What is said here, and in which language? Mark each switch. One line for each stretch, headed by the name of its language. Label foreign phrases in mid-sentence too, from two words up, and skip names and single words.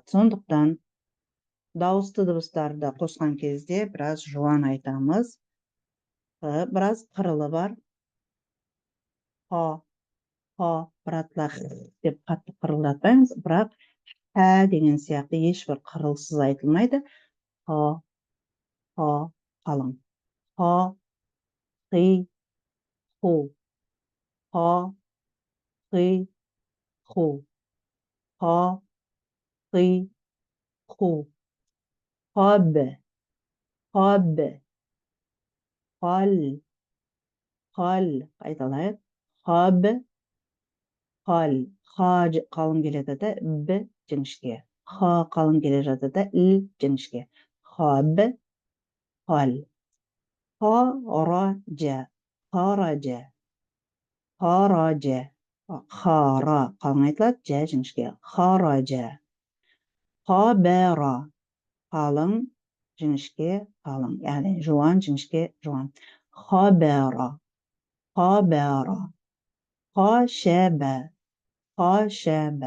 Kazakh: Сондықтан дауысты дыбыстарды қосқан кезде біраз жуан айтамыз. Біраз қырылы бар.
Arabic: خ خ,
Kazakh: біратылар деп қатты қырылдатпаймыз, бірақ ә деген сияқты ешбір қырылсыз айтылмайды.
Arabic: خ خ, қалың. خَ خِ خُ. خَ خِ خُ. خَ خِ خُ. خب خب. خل خل. Қайталайық. خب خل.
Kazakh: Ха қалың келе жатады, б жіңішке. Ха қалың келе жатады, л жіңішке.
Arabic: خب, خل. خرج خرج. خرج.
Kazakh: Хара қалың айтылады, жа жіңішке.
Arabic: خرج.
Kazakh: Хабара қалың, жіңішке, қалың. Яғни жуан, жіңішке, жуан.
Arabic: خبر خبر. خشب خشب.